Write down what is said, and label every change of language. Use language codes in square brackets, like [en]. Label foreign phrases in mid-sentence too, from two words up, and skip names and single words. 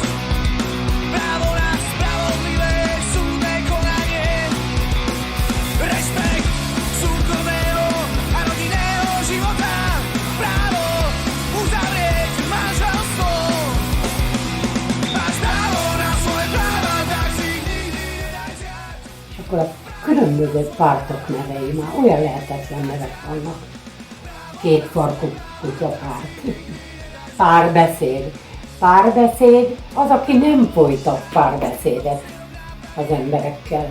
[sk] Právo na spravodlivé súdne konanie. Rešpekt súkromného a rodinného života. Právo uzavrieť manželstvo. Máš právo na svoje práva, tak si ich nikdy nedaj vziať. [hu] És akkor a különböző pártok nevei, már olyan lehetetlen nevek vannak. Kétfarkú kutyapárt. Párbeszéd. Párbeszéd az, aki nem folytat párbeszédet az emberekkel.